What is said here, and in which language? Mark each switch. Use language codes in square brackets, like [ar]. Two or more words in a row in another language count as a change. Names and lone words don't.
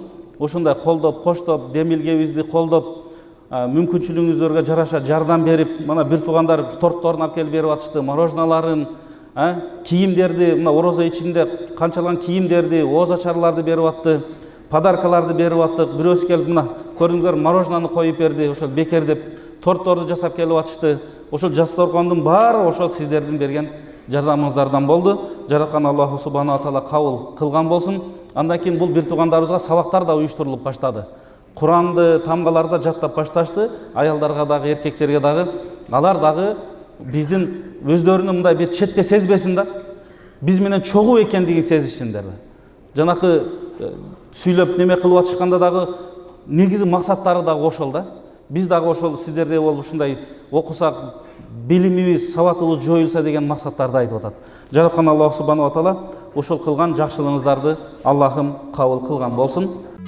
[ky] Ошондой колдоп, коштоп, демилгебизди колдоп, мүмкүнчүлүгүңүздөргө жараша жардам берип, мына бир туугандар тортторун алып келип берип атышты, мороженаларын, кийимдерди, мына орозо ичинде канчалган кийимдерди, ооз ачарларды берип атты, подаркаларды берип аттык. Бирөөсү келип мына көрдүңүздөр, мороженаны коюп берди, ошол бекер деп тортторду жасап келип атышты. Ошол жасторгондун баары ошол сиздердин берген жардамыңыздардан болду. Жараткан [ar] الله سبحانه تعالى [ky] кабыл кылган болсун. Андан кийин бул бир туугандарыбызга сабактар да уюштурулуп баштады. Куранды, тамгаларды жаттап башташты. Аялдарга дагы, эркектерге дагы. Алар дагы биздин өздөрүнүн мындай бир четте сезбесин да, биз менен чогуу экендигин сезишсиндер. Жанакы сүйлөп неме кылып атышканда дагы негизи максаттары дагы ошол да. Биз дагы ошол сиздердей болуп ушундай окусак, билимибиз, сабатыбыз жоюлса деген максаттарды айтып атат. Жараткан [ar] الله سبحانه وتعالى [ky] ошол кылган жакшылыгыңыздарды Аллахым кабыл кылган болсун.